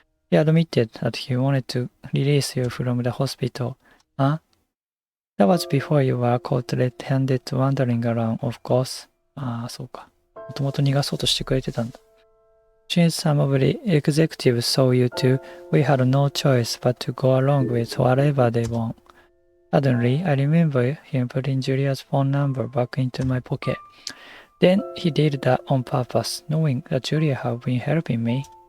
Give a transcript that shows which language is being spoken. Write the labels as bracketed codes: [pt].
[en] He admitted that he wanted to release you from the hospital. Huh? That was before you were caught red-handed wandering around, of course. [ja] ああ、そうか。もともと逃がそうとしてくれてたんだ。 [en] Since some of the executives saw you too, we had no choice but to go along with whatever they want. Suddenly, I remember him putting Julia's phone number back into my pocket. Then he did that on purpose, knowing that Julia had been helping me.